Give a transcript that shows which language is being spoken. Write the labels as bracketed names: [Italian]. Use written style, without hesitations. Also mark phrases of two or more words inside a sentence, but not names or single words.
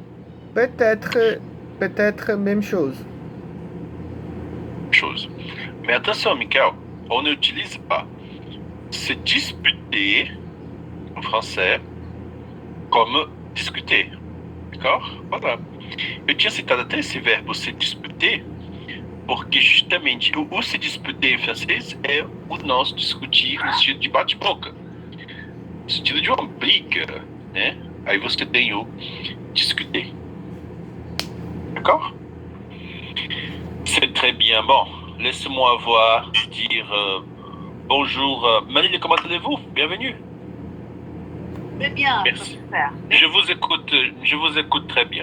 [French] Peut-être même chose. Mais attention, Michael, on n'utilise pas se disputer en français comme discuter. D'accord? Voilà. [Portuguese] Eu tinha citado até esse verbo [French] se disputer, [Portuguese] porque justamente o [French] se disputer [Portuguese] em francês é o nós discutir no sentido de bate-boca, no sentido de uma briga, né? Aí você tem o discuter. D'accord? [French] C'est très bien. Bon, laisse-moi dire bonjour. Maline, comment allez-vous? Bienvenue. Très bien, merci. Professeur. Je vous écoute très bien.